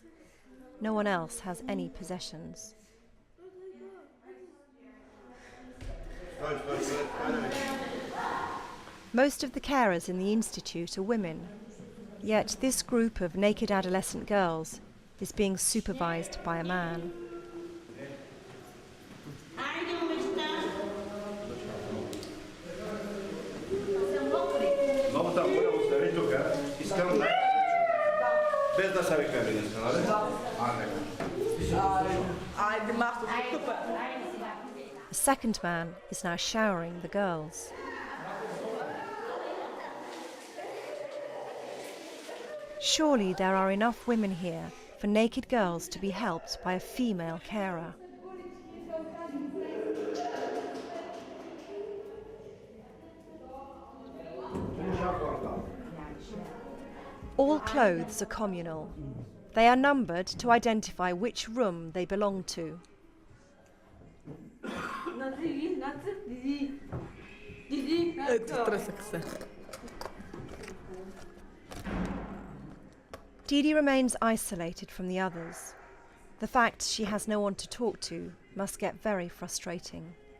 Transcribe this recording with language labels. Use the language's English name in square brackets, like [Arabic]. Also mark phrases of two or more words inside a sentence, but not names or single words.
[English] No one else has any possessions. Most of the carers in the institute are women, yet this group of naked adolescent girls is being supervised by a man. [Bulgarian] Без да се вика днеска, нали? Айде, махто, супер. [English] A second man is now showering the girls. Surely there are enough women here for naked girls to be helped by a female carer. All clothes are communal. They are numbered to identify which room they belong to. [Bulgarian] Ето, стресах се. [English] Didi remains isolated from the others. The fact she has no one to talk to must get very frustrating.